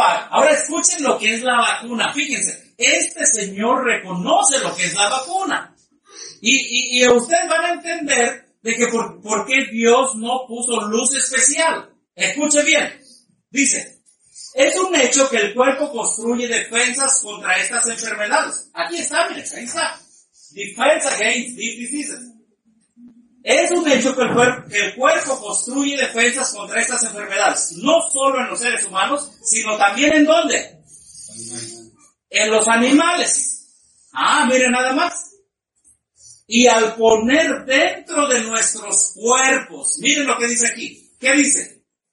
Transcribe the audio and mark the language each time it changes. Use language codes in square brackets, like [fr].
[es] Ahora escuchen lo que es la vacuna, fíjense. Este señor reconoce lo que es la vacuna. Y ustedes van a entender de que por qué Dios no puso luz especial. Escuche bien. Dice, es un hecho que el cuerpo construye defensas contra estas enfermedades. Aquí está, mire, ahí está. [en] Defense against these diseases. [es] Es un hecho que el cuerpo construye defensas contra estas enfermedades. No solo en los seres humanos, sino también ¿en dónde? En los animales. Ah, miren nada más. Y al poner dentro de nuestros cuerpos, miren lo que dice aquí. ¿Qué dice?